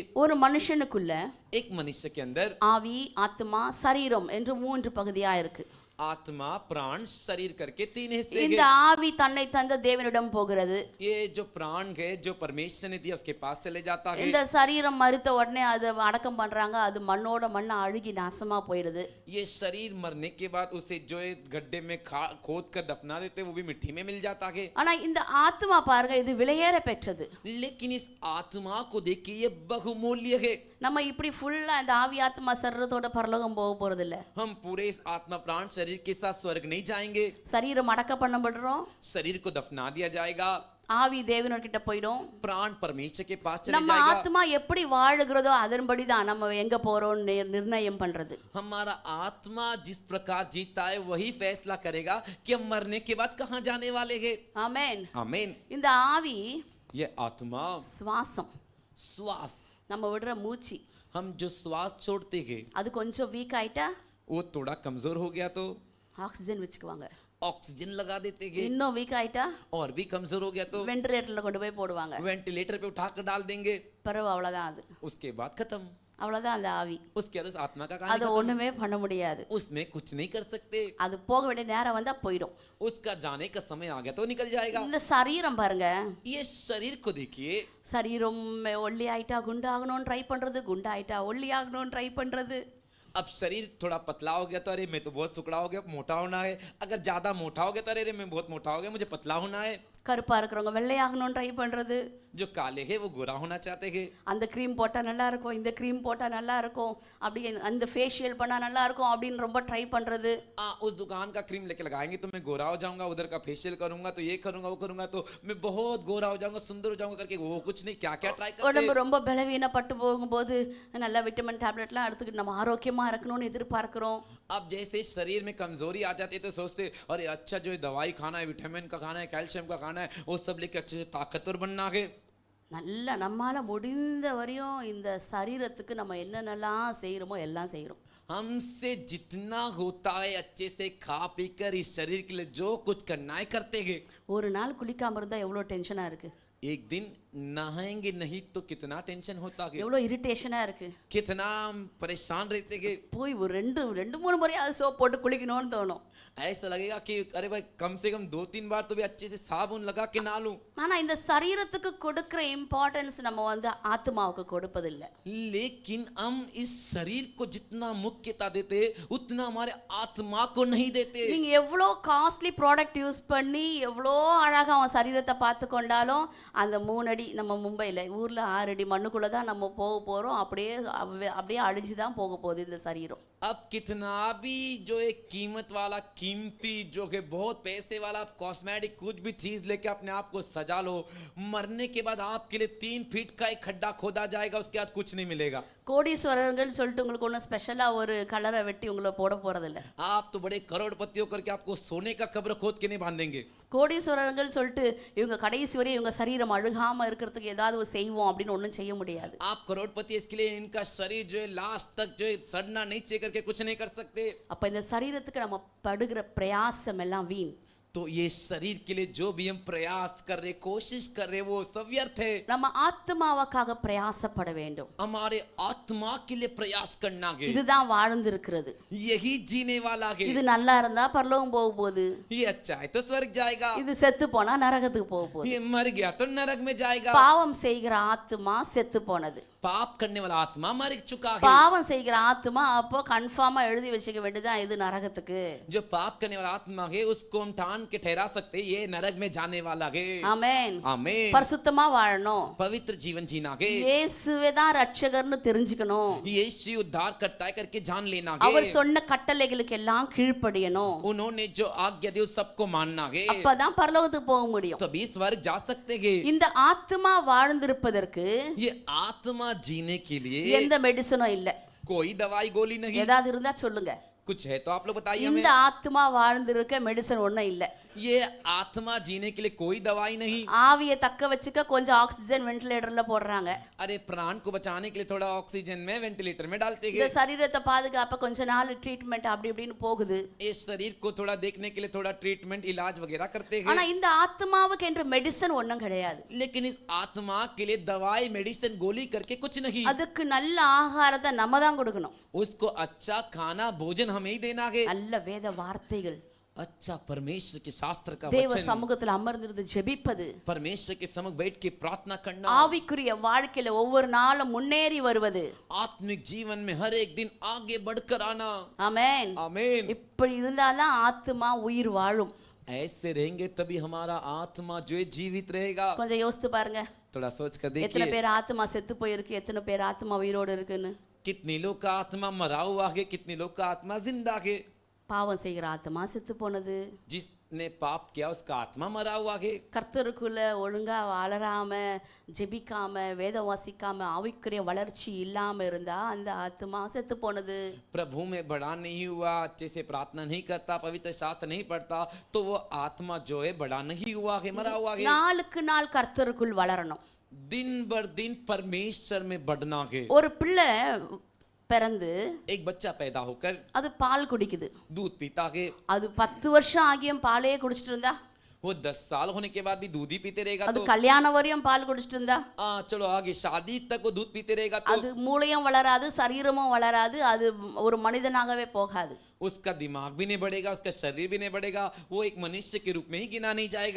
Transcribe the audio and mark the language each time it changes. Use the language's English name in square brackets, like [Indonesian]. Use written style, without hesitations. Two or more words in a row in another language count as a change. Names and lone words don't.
[Tamil] ஒரு மனுஷனுக்குள்ள [Hindi] एक मनुष्य के अंदर [Tamil] ஆவி, ஆத்துமா, சரீரம் என்று 3 பகுதியா இருக்கு. [Hindi] आत्मा प्राण शरीर करके तीन हिस्से [Tamil] இந்த [Hindi] हैं। [Tamil] ஆவி தன்னை தந்த தேவனிடம் போகிறது. [Hindi] ये जो प्राण है जो परमेश्वर ने दिया उसके पास चले जाता है। [Tamil] இந்த சரீரம் மரித்த உடனே அதை அடக்கம் பண்றாங்க, அது மண்ணோட மண்ணா அழுகி நாசமா போயிடுது. [Hindi] ये शरीर मरने के बाद उसे जो है गड्ढे में खोद कर दफना देते वो भी मिट्टी में मिल जाता है। [Tamil] ஆனா இந்த ஆத்மா பாருங்க, இது விலையேற பெற்றது. [Hindi] लेकिन इस आत्मा को देखिए ये बहुमूल्य है। [Tamil] நம்ம இப்படி ஃபுல்லா இந்த ஆவி ஆத்மா சரீரத்தோட பரலோகம் போக போறது இல்ல. [Hindi] हम पूरे इस आत्मा प्राण शरीर के साथ स्वर्ग नहीं जाएंगे। [Tamil] சரீரம் அடக்க பண்ணப்படுறோம், [Hindi] शरीर को दफना दिया जाएगा, [Tamil] ஆவி தேவனோட கிட்ட போயிடும். [Hindi] प्राण परमेश्वर के पास चले [Tamil] நம்ம [Hindi] जाएगा। [Tamil] ஆத்மா எப்படி வாழுகிறதோ அதன்படி தான் நம்ம எங்க போறோம் நிர்ணயம் பண்றது. [Hindi] हमारा आत्मा जिस प्रकार जीता है वही फैसला करेगा कि हम मरने के बाद कहाँ जाने वाले हैं। [Tamil] ஆமென். [Hindi] आमीन। [Tamil] இந்த ஆவி [Hindi] ये आत्मा [Tamil] சுவாசம், [Hindi] श्वास, [Tamil] நம்ம விடுற மூச்சு, [Hindi] हम जो श्वास छोड़ते हैं [Tamil] அது கொஞ்சம் வீக் ஆயிட்டா [Hindi] वो थोड़ा कमजोर हो गया तो [Tamil] ஆக்சிஜன் வச்சுக்குவாங்க. [Hindi] ऑक्सीजन लगा देते हैं, [Tamil] இன்னும் வீக் ஆயிட்டா [Hindi] और भी कमजोर हो गया तो [Tamil] வென்டிலேட்டர்ல கொண்டு போய் போடுவாங்க. [Hindi] वेंटिलेटर पे उठाकर डाल देंगे। [Tamil] பிறகு அவ்வளவுதான், அது [Hindi] उसके बाद खत्म। [Tamil] அவ்வளவுதான் அந்த ஆவி. [Hindi] उसके बाद उस आत्मा का [Tamil] அது [Hindi] कहानी खत्म। [Tamil] ஒண்ணுமே பண்ண முடியாது. [Hindi] उसमें कुछ नहीं कर सकते। [Tamil] அது போக வேண்டிய நேரம் வந்தா போயிடும். [Hindi] उसका जाने का समय आ गया तो निकल जाएगा। [Tamil] இந்த சரீரம் பாருங்க, [Hindi] ये शरीर को देखिए, [Tamil] சரீரம் ஒல்லி ஆயிட்டா குண்டாகணும்னு ட்ரை பண்றது, குண்டாயிட்டா ஒல்லி ஆகணும்னு ட்ரை பண்றது. [Hindi] अब शरीर थोड़ा पतला हो गया तो अरे मैं तो बहुत सुकड़ा हो गया, मोटा होना है। अगर ज्यादा मोटा हो गया तो अरे मैं बहुत मोटा हो गया, मुझे पतला होना है। [Tamil] கருப்பா இருக்கிறவங்க வெள்ளையாகணும்னு ட்ரை பண்றது. [Hindi] जो काले हैं वो गोरा होना चाहते हैं। [Tamil] அந்த க்ரீம் போட்டா நல்லா இருக்கும், இந்த க்ரீம் போட்டா நல்லா இருக்கும், அப்படி அந்த ஃபேஷியல் பண்ணா நல்லா இருக்கும் அப்படின்னு ரொம்ப ட்ரை பண்றது. [Hindi] उस दुकान का क्रीम लेके लगाएंगे तो मैं गोरा हो जाऊंगा, उधर का फेशियल करूंगा तो ये करूंगा वो करूंगा तो मैं बहुत गोरा हो जाऊंगा, सुंदर हो जाऊंगा करके वो कुछ नहीं क्या क्या ट्राई करते [Tamil] உடம்பு [Hindi] हैं। [Tamil] ரொம்ப பலவீனப்பட்டு போகும்போது நல்ல [English] vitamin tablet [Tamil] எடுத்துக்கிட்டு நம்ம ஆரோக்கியமா இருக்கணும்னு எதிர்பார்க்கிறோம். [Hindi] अब जैसे शरीर में कमजोरी आ जाती है तो सोचते अरे अच्छा जो है दवाई खाना है, विटामिन का खाना है, कैल्शियम का खाना है, वो सब लेके अच्छे से ताकतवर बनना है। [Tamil] நல்ல நம்மால முடிந்த வரையும் இந்த சரீரத்துக்கு நம்ம என்னென்னலாம் செய்கிறோமோ எல்லாம் செய்கிறோம். [Hindi] हमसे जितना होता है अच्छे से खा पी कर इस शरीर के लिए जो कुछ करना है करते हैं। [Tamil] ஒரு நாள் குளிக்காம இருந்தா எவ்வளோ டென்ஷனா இருக்கு, [Hindi] एक दिन नहाएंगे नहीं तो कितना टेंशन होता है, [Tamil] எவ்வளோ இரிட்டேஷனா இருக்கு. [Hindi] कितना हम परेशान रहते हैं। [Tamil] போய் ஒரு ரெண்டு மூணு முறையாவது சோப் போட்டு குளிக்கணும்னு தோணும். [Hindi] ऐसा लगेगा कि अरे भाई कम से कम 2-3 बार तो भी अच्छे से साबुन लगा के नहा लूं। [Tamil] ஆனா இந்த சரீரத்துக்கு கொடுக்கிற இம்பார்ட்டன்ஸ் நம்ம வந்து ஆத்மாவுக்கு கொடுப்பதில்லை. [Hindi] लेकिन हम इस शरीर को जितना मुख्यता देते उतना हमारे आत्मा को नहीं देते। [Tamil] நீங்க எவ்வளோ [English] costly product use [Tamil] பண்ணி எவ்வளோ அழகாக அவன் சரீரத்தை பார்த்து கொண்டாலும் அந்த 3 அடி நம்ம மும்பையில் ஊரில் 6 அடி மண்ணுக்குள்ளே தான் நம்ம போக போகிறோம். அப்படியே அழிஞ்சு தான் போக போகுது இந்த சரீரம். [Hindi] अब कितना भी जो एक कीमत वाला कीमती जो है बहुत पैसे वाला कॉस्मेटिक कुछ भी चीज लेके अपने आप को सजा लो, मरने के बाद आपके लिए 3 फीट का एक खड्डा खोदा जाएगा, उसके बाद कुछ नहीं मिलेगा। [Tamil] கோடீஸ்வரர்கள் சொல்லிட்டு உங்களுக்கு ஒன்றும் ஸ்பெஷலாக ஒரு கலரை வெட்டி உங்களை போட போகிறதில்ல. [Hindi] आप तो बड़े करोड़पति होकर के आपको सोने का कब्र खोद के नहीं बांधेंगे। [Tamil] கோடீஸ்வரர்கள் சொல்லிட்டு இவங்க கடைசி வரை இவங்க சரீரம் அழுகாமல் இருக்கிறதுக்கு ஏதாவது செய்வோம் அப்படின்னு ஒன்றும் செய்ய முடியாது. [Hindi] आप करोड़पति इसके लिए इनका शरीर जो है लास्ट तक जो है सड़ना नहीं चाहिए करके कुछ नहीं कर सकते। [Tamil] அப்போ இந்த சரீரத்துக்கு நம்ம படுகிற பிரயாசம் எல்லாம் வீண். [Hindi] तो ये शरीर के लिए जो भी हम प्रयास कर रहे कोशिश कर रहे वो सब व्यर्थ है। [Tamil] நம்ம ஆத்மாவுக்காக பிரயாசப்பட வேண்டும். [Hindi] हमारे आत्मा के लिए प्रयास करना है, [Tamil] இதுதான் வாழ்ந்திருக்கிறது. [Hindi] यही जीने वाला है। [Tamil] இது நல்லா இருந்தா பரலோகம் போக போகுது, [Hindi] ये अच्छा है तो स्वर्ग जाएगा, [Tamil] இது செத்து போனா நரகத்துக்கு போக போகுது. [Hindi] ये मर गया तो नरक में जाएगा। [Tamil] பாவம் செய்கிற ஆத்மா செத்து போனது. [Hindi] पाप करने वाला आत्मा मर चुका है। [Tamil] பாவம் செய்கிற ஆத்மா அப்போ கன்ஃபார்மா எழுதி வச்சுக்க வேண்டியதான் இது நரகத்துக்கு. [Hindi] जो पाप करने वाला आत्मा है उसको हम ठान के ठहरा सकते ये नरक में जाने वाला है। [Tamil] ஆமென். [Hindi] आमीन। [Tamil] பரிசுத்தமா வாழணும், [Hindi] पवित्र जीवन जीना है, [Tamil] இயேசுவே தான் ரட்சகர்னு தெரிஞ்சுக்கணும், [Hindi] यीशु उद्धार करता है करके जान लेना [Tamil] அவர் [Hindi] है, [Tamil] சொன்ன கட்டளைகளுக்கு எல்லாம் கீழ்ப்படியணும். [Hindi] उन्होंने जो आज्ञा दी उस सबको मानना है, [Tamil] அப்பதான் பரலோகத்துக்கு போக முடியும். [Hindi] तभी स्वर्ग जा सकते हैं। [Tamil] இந்த ஆத்மா வாழ்ந்திருப்பதற்கு [Hindi] ये आत्मा जीने के लिए [Tamil] எந்த மெடிசனும் இல்ல. [Hindi] कोई दवाई गोली नहीं। [Tamil] ஏதாவது இருந்தா சொல்லுங்க. [Hindi] कुछ है तो आप लोग बताइए [Tamil] இந்த [Hindi] हमें। [Tamil] ஆத்மா வாழ்ந்திருக்க மெடிசன் ஒன்றும் இல்லை. [Hindi] ये आत्मा जीने के लिए कोई दवाई नहीं। [Tamil] ஆவியை தக்க வச்சுக்க கொஞ்சம் ஆக்சிஜன் வென்டிலேட்டர்ல போடுறாங்க. [Hindi] अरे प्राण को बचाने के लिए थोड़ा ऑक्सीजन में वेंटिलेटर में डालते [Tamil] இந்த [Hindi] हैं। [Tamil] சரீரத்தை பாதுகாப்ப கொஞ்ச நாள் ட்ரீட்மெண்ட் அப்படி இப்படின்னு போகுது. [Hindi] इस शरीर को थोड़ा देखने के लिए थोड़ा ट्रीटमेंट इलाज वगैरह करते [Tamil] ஆனா [Hindi] हैं। [Tamil] இந்த ஆத்மாவுக்கு என்ற மெடிசன் ஒன்றும் கிடையாது. [Hindi] लेकिन इस आत्मा के लिए दवाई मेडिसिन गोली करके कुछ नहीं। [Tamil] அதுக்கு நல்ல ஆகாரத்தை நம்ம தான் கொடுக்கணும். [Hindi] उसको अच्छा खाना भोजन हमें ही देना है। [Tamil] நல்ல வேத வார்த்தைகள், [Hindi] अच्छा परमेश्वर के शास्त्र का [Tamil] தேவ [Hindi] वचन, [Tamil] சமூகத்தில் அமர்ந்திருந்து ஜெபிப்பது, [Hindi] परमेश्वर के सम्मुख बैठ के प्रार्थना करना, [Tamil] ஆவிக்குரிய வாழ்க்கையில ஒவ்வொரு நாளும் முன்னேறி வருவது. [Hindi] आत्मिक जीवन में हर एक दिन आगे बढ़कर आना। [Tamil] ஆமென். [Hindi] आमीन। [Tamil] இப்படி இருந்தாதான் ஆத்துமா உயிர் வாழும். [Hindi] ऐसे रहेंगे तभी हमारा आत्मा जो है जीवित रहेगा। [Tamil] கொஞ்சம் யோசித்து பாருங்க, [Hindi] थोड़ा सोच कर [Tamil] எத்தனை [Hindi] देखिए, [Tamil] பேர் ஆத்துமா செத்து போயிருக்கு, எத்தனை பேர் ஆத்துமா உயிரோடு இருக்குன்னு. [Hindi] कितने लोग का आत्मा मरा हुआ है, कितने लोग का आत्मा जिंदा है। [Tamil] பாவம் செய்கிற ஆத்துமா செத்து போனது, [Hindi] जिसने पाप किया उसका आत्मा मरा हुआ है। [Tamil] கர்த்தருக்குள்ள ஒழுங்கா வளராம, ஜெபிக்காம, வேதம் வாசிக்காம, ஆவிக்குரிய வளர்ச்சி இல்லாம இருந்தா அந்த ஆத்துமா செத்து போனது. [Hindi] प्रभु में बड़ा नहीं हुआ, अच्छे से प्रार्थना नहीं करता, पवित्र शास्त्र नहीं पढ़ता, तो वो आत्मा जो है बड़ा नहीं हुआ है, मरा हुआ है। [Tamil] நாளுக்கு நாள் கர்த்தருக்குள் வளரணும். [Hindi] दिन बर दिन परमेश्वर में बढ़ना है। [Tamil] ஒரு பிள்ளை பிறந்து [Hindi] एक बच्चा पैदा होकर [Tamil] அது பால் குடிக்குது, [Hindi] दूध पीता है। [Tamil] அது 10 வருஷம் ஆகியும் பாலையே குடிச்சிட்டு இருந்தா, [Hindi] वो 10 साल होने के बाद भी दूध ही पीते रहेगा [Tamil] அது [Hindi] तो [Tamil] கல்யாணம் வரையும் பால் குடிச்சிட்டு இருந்தா, [Hindi] चलो आगे शादी तक वो दूध पीते रहेगा तो [Tamil] அது மூளையும் வளராது, சரீரமும் வளராது, அது ஒரு மனிதனாகவே போகாது. [Hindi] उसका दिमाग भी नहीं बढ़ेगा, उसका शरीर भी नहीं बढ़ेगा, वो एक मनुष्य के रूप में ही गिना नहीं जाएगा।